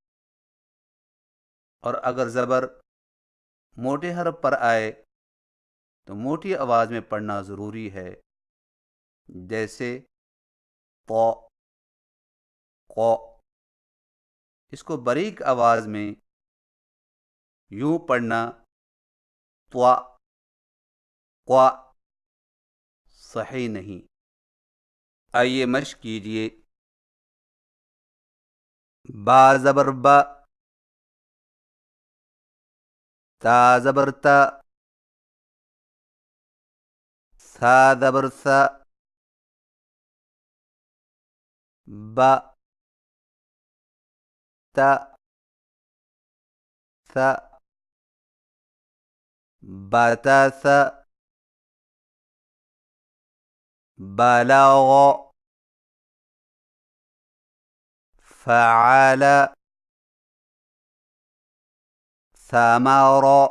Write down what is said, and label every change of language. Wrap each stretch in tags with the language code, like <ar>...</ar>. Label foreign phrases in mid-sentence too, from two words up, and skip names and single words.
<ur>اور اگر زبر موٹے حرف پر آئے تو موٹی آواز میں پڑھنا ضروری ہے، جیسے طا، قا۔ اس کو باریک آواز میں یوں پڑھنا طوا، قوا صحیح نہیں۔ آئیے مشق کیجئے۔ با زبر با، تا زبر تا، ثا زبر ثا، با، تا، ثا، باتا ثا، بلاغ، فعال، ثمر،</ur>